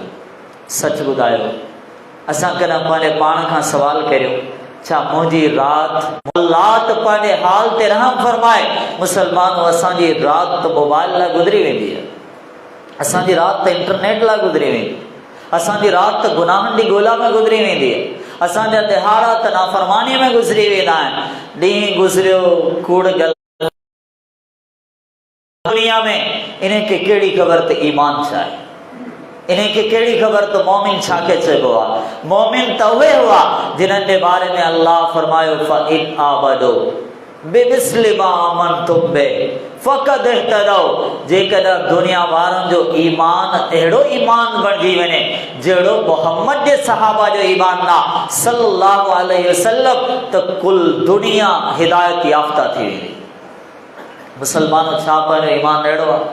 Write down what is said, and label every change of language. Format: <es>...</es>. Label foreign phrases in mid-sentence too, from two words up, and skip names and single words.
<sd>सच ॿुधायो, असां कॾहिं पंहिंजे पाण खां सवाल करियो, छा मुंहिंजी राति, अल्लाह त पंहिंजे हाल ते रहम फरमाए, मुसलमानों असांजी राति त मोबाइल लाइ गुज़री वेंदी आहे, असांजी राति त इंटरनेट लाइ गुज़री वेंदी, असांजी राति त गुनाहनि जी ॻोल्हा में गुज़री वेंदी आहे, असांजा दिहाड़ा त नाफ़रमानीअ में गुज़री वेंदा आहिनि। ॾींहुं गुज़रियो कूड़ ॻाल्हि दुनिया में, इनखे कहिड़ी ख़बर त ईमान छा आहे, इनखे कहिड़ी ख़बर त मोमिन छा खे चइबो आहे। मोमिन त उहे हुआ जिन्हनि जे बारे में अल्लाह फरमायो</sd> <ar>فإن آمنوا بمثل ما آمنتم به فقد اهتدوا.</ar> <sd>जेकॾहिं दुनिया वारनि जो ईमान अहिड़ो ईमान बणिजी वञे जहिड़ो मोहम्मद जे सहाबा जो ईमान आहे</sd> <ar>صلى الله عليه وسلم,</ar> <sd>त कुल दुनिया हिदायत याफ़्ता थी वेंदी। मुसलमानों छा पंहिंजो ईमान अहिड़ो आहे?</sd>